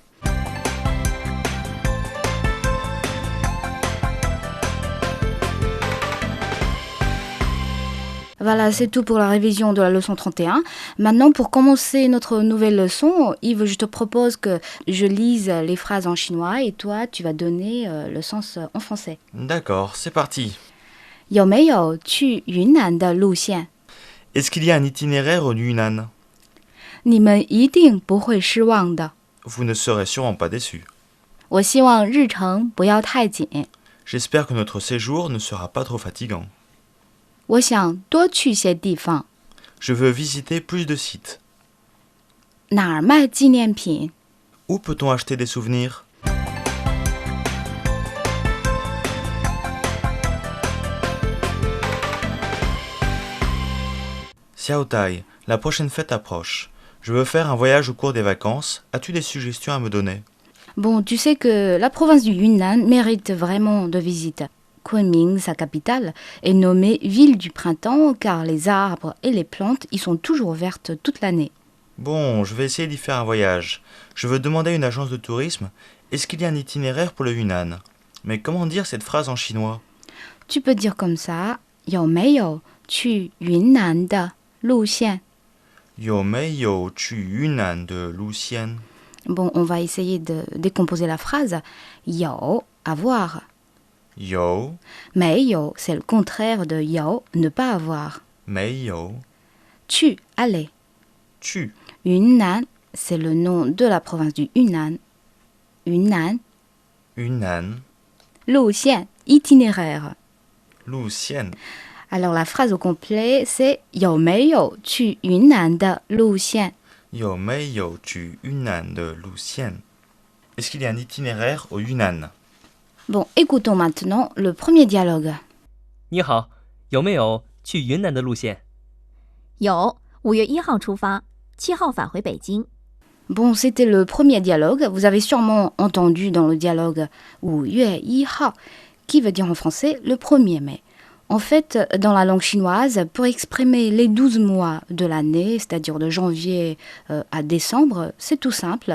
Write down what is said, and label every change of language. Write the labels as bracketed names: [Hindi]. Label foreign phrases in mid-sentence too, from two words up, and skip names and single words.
[French] Voilà, c'est tout pour la révision de la leçon 31. Maintenant, pour commencer notre nouvelle leçon, Yves, je te propose que je lise les phrases en chinois et toi, tu vas donner le sens en français. D'accord, c'est parti. [Chinese] 有没有去云南的路线? [French] Est-ce qu'il y a un itinéraire au Yunnan? [Chinese] 你们一定不会失望的. [French] Vous ne serez sûrement pas déçus. [Chinese] 我希望日程不要太紧. [French] J'espère que notre séjour ne sera pas trop fatigant. [Chinese] 我想多去些地方. [French] Je veux visiter plus de sites. [Chinese] 哪儿卖纪念品? [French] Où peut-on acheter des souvenirs? Xiaotai, la prochaine fête approche. Je veux faire un voyage au cours des vacances. As-tu des suggestions à me donner? Bon, tu sais que la province du Yunnan mérite vraiment de visite. Kunming, sa capitale, est nommée ville du printemps car les arbres et les plantes y sont toujours vertes toute l'année. Bon, je vais essayer d'y faire un voyage. Je veux demander à une agence de tourisme, est-ce qu'il y a un itinéraire pour le Yunnan? Mais comment dire cette phrase en chinois? Tu peux dire comme ça, [Chinese] 有没有去云南的路线? 有没有去云南的路线? [French] Bon, on va essayer de décomposer la phrase. 有, avoir. [Chinese] 有, 没有, [French] c'est le contraire de 有, ne pas avoir. [Chinese] 没有, 去, [French] aller. [Chinese] 去, [French] Yunnan, c'est le nom de la province du Yunnan. Yunnan. Yunnan, 路线, itinéraire. [Chinese] 路线. [French] Alors la phrase au complet, c'est [Chinese] 有没有去云南的路线? 有没有去云南的路线? [French] Est-ce qu'il y a un itinéraire au Yunnan? Bon, écoutons maintenant le premier dialogue. [Chinese] 你好，有没有去云南的路线？有，5月1号出发，7号返回北京。 [French] Bon, c'était le premier dialogue. Vous avez sûrement entendu dans le dialogue [Chinese] 5 月1号, [French] qui veut dire en français le 1er mai. En fait, dans la langue chinoise, pour exprimer les 12 mois de l'année, c'est-à-dire de janvier à décembre, c'est tout simple.